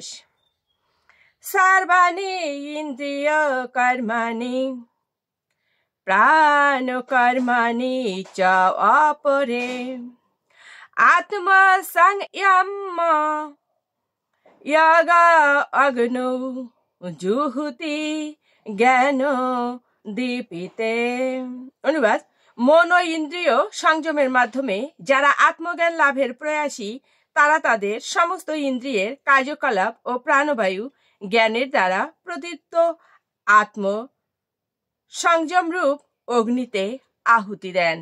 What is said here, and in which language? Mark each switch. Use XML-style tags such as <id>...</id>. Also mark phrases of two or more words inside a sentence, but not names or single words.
<sa>सर्वाणि इंद्रिय कर्माणि प्राण कर्माणि च अपरे आत्मा संयम यागा अग्नो जुहुति জ্ঞান দীপিতে।</sa> <bn>অনুবাদ: মন ও ইন্দ্রিয় সংযমের মাধ্যমে যারা আত্মজ্ঞান লাভের প্রয়াসী তারা তাদের সমস্ত ইন্দ্রিয়ের কার্যকলাপ ও প্রাণবায়ু জ্ঞানের দ্বারা প্রদীপ্ত আত্ম সংযমরূপ অগ্নিতে আহুতি দেন।</bn>